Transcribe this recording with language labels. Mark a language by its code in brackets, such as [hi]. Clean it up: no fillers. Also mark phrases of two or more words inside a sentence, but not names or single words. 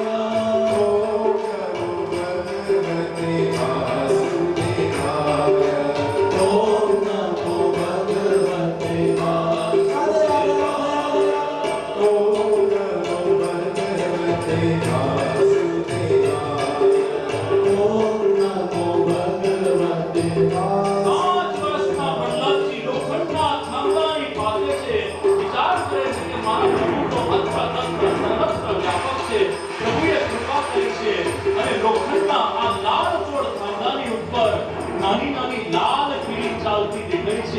[sa] ओम नमो भगवते वासुदेवाय. ओम नमो भगवते वासुदेवाय. ओम नमो भगवते वासुदेवाय. [gu] 5 વર્ષના પ્રહલાદજી લોખંડના થાંભલાની પાસે છે. વિચાર કરે છે કે મારા પ્રભુ તો [sa] અત્ર તત્ર સર્વત્ર [gu] વ્યાપક છે. પ્રભુએ કૃપા કરી છે અને લોખંડના આ લાલચોળ થાંભલાની ઉપર નાની નાની લાલ કીડી ચાલતી દેખાય છે.